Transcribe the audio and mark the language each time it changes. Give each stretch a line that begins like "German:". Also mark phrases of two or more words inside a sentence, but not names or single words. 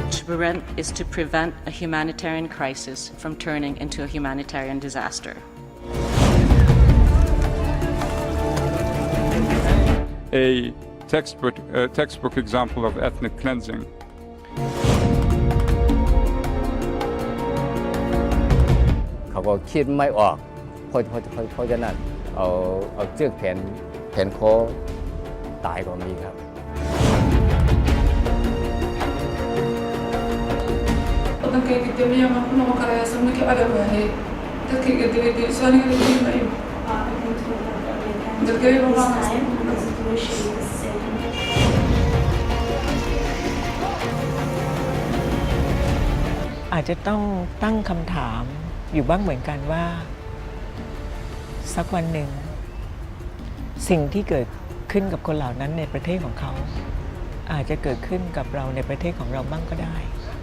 English: is to prevent a humanitarian crisis from turning into a humanitarian disaster. A textbook example of ethnic cleansing.
Thai: เขาก็คิดไม่ออกเพราะฉะนั้นเอาเชือกแผ่นคอตายก็มีครับ
Somali: Waddankayga damiya ma ku noqon karaya samaki cadow waaye dadkayga dilay soo aniga la dili maayo dadkayga
Thai: อาจจะต้องตั้งคำถามอยู่บ้างเหมือนกันว่าสักวันหนึ่งสิ่งที่เกิดขึ้นกับคนเหล่านั้นในประเทศของเขาอาจจะเกิดขึ้นกับเราในประเทศของเราบ้างก็ได้